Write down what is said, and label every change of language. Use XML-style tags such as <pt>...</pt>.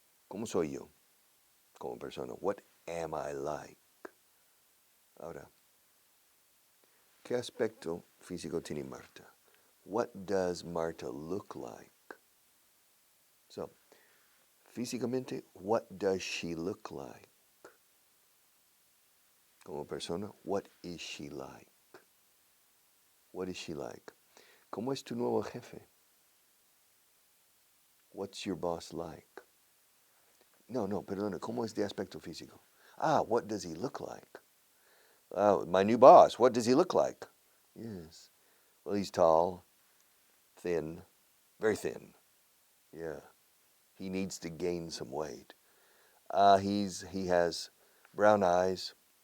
<es>¿Cómo soy yo como persona?</es> <en>What am I like?</en> <es>Ahora, ¿qué aspecto físico tiene Marta?</es> <en>What does Marta look like? So, físicamente, what does she look like?</en> <es>Como persona,</es> <en>what is she like? What is she like?</en> <es>¿Cómo es tu nuevo jefe?</es> <en>What's your boss like?</en> <es>No, perdona, ¿cómo es de aspecto físico?</es> <en>What does he look like? My new boss, what does he look like? Yes. Well, he's tall, thin, very thin. Yeah. He needs to gain some weight. He has brown eyes.</en>